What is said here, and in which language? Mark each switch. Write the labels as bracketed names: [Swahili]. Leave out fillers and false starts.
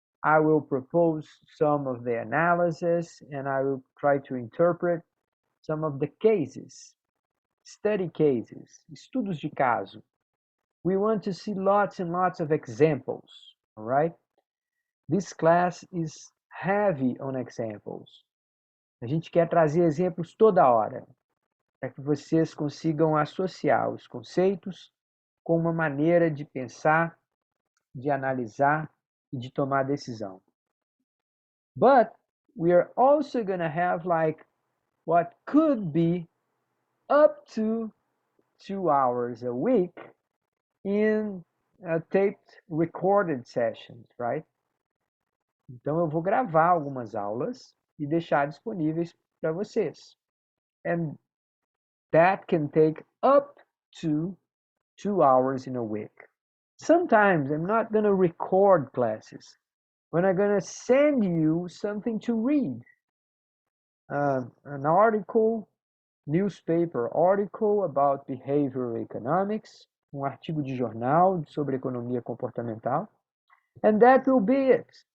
[English] I will propose some of the analysis and I will try to interpret some of the cases, study cases, [Portuguese] estudos de caso. [English] We want to see lots and lots of examples, all right? This class is heavy on examples. [Portuguese] A gente quer trazer exemplos toda hora, para que vocês consigam associar os conceitos com uma maneira de pensar, de analisar e de tomar decisão. [English] But we are also going to have like what could be up to 2 hours a week in taped recorded sessions, right? [Portuguese] Então eu vou gravar algumas aulas e deixar disponíveis para vocês. [English] And that can take up to 2 hours in a week. Sometimes I'm not going to record classes. When I'm going to send you something to read, an article, newspaper article about behavioral economics, [Portuguese] artigo de jornal sobre economia comportamental, [English] and that will be it.